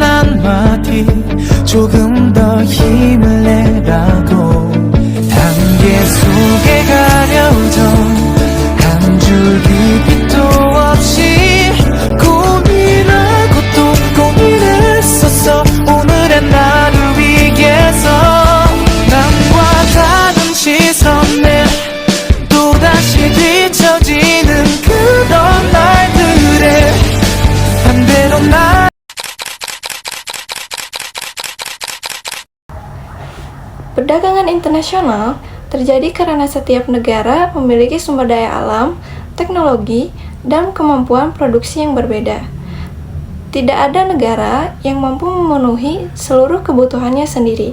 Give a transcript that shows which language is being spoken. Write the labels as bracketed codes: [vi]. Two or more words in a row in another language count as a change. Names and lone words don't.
[ko] 한마디 조금 더 힘을 내라고 단계 속에 가려져 한 줄기 빛도 없이 고민하고 또 고민했었어 오늘의 나를 위해서 남과 다른 시선에 또다시 뒤처지는 그런 날들에 반대로 나 [id] Perdagangan internasional terjadi karena setiap negara memiliki sumber daya alam, teknologi, dan kemampuan produksi yang berbeda. Tidak ada negara yang mampu memenuhi seluruh kebutuhannya sendiri.